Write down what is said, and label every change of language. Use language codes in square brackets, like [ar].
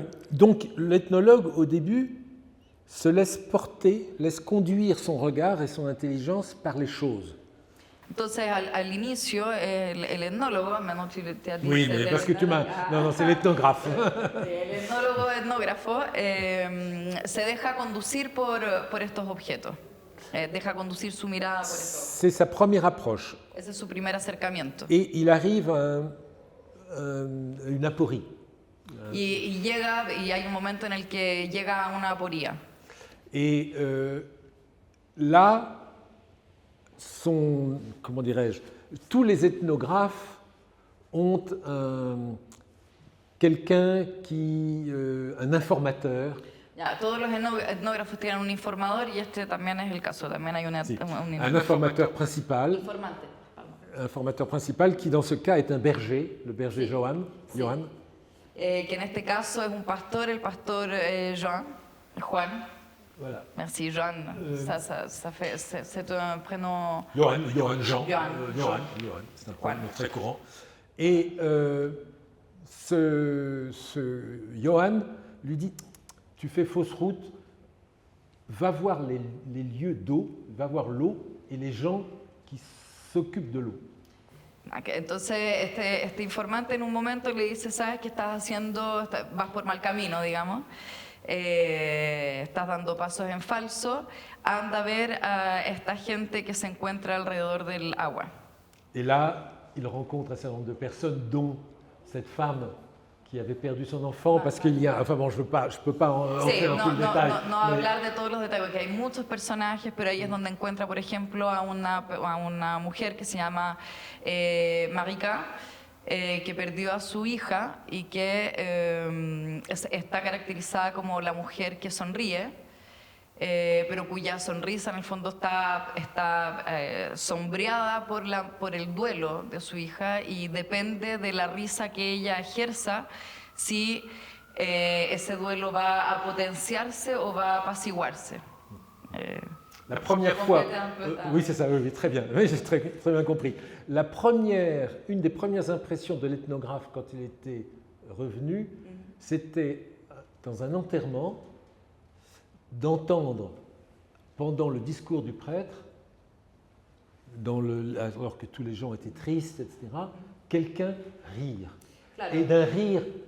[fr] Donc, l'ethnologue, au début, se laisse porter, laisse conduire son regard et son intelligence par les choses. [es] Entonces, al inicio, el etnólogo, [fr] maintenant tu as dit... Oui, mais parce que tu m'as... Non, c'est l'ethnographe. [es] El etnólogo etnógrafo se deja conducir por estos objetos. Deja conducir su mirada por esto. [fr] C'est sa première approche. [es] Ese es su primer acercamiento. [fr] Et il arrive à une aporie. [es] Y llega, y hay un momento en el que llega a una aporía. [fr] Et là, comment dirais-je, tous les ethnographes ont quelqu'un un informateur. [es] Ya, todos los etnógrafos tienen un informador y este también es el caso. También hay [fr] un informateur principal. [es] Informante. [fr] Un informateur principal qui, dans ce cas, est un berger, le berger sí. Johan. [es] Que en este caso es un pastor, el pastor Juan. [fr] Voilà. Merci, Johan. C'est un prénom. Johan, Jean. Johan. C'est un prénom très courant. Et ce Johan lui dit, tu fais fausse route, va voir les lieux d'eau, va voir l'eau et les gens qui s'occupent de l'eau. [es] Entonces este informante en un momento le dice, sabes que estás haciendo, vas por mal camino, digamos, estás dando pasos en falso, anda a ver a esta gente que se encuentra alrededor del agua. [fr] Et là, il rencontre un certain nombre de personnes, dont cette femme qui avait perdu son enfant, parce qu'il y a, enfin bon, je peux pas entrer en tout le détail. [es] No hablar de todos los detalles, porque hay muchos personajes, pero ahí es donde encuentra, por ejemplo, a una mujer que se llama Marika, que perdió a su hija y que está caracterizada como la mujer que sonríe, pero cuya sonrisa en el fondo está sombreada por el duelo de su hija, y depende de la risa que ella ejerza si ese duelo va a potenciarse o va a apaciguarse. [fr] La première fois, oui c'est ça, oui, très bien, oui, j'ai très bien compris. Une des premières impressions de l'ethnographe quand il était revenu, c'était dans un enterrement, d'entendre pendant le discours du prêtre, alors que tous les gens étaient tristes, etc., quelqu'un rire. Claro. Et d'un rire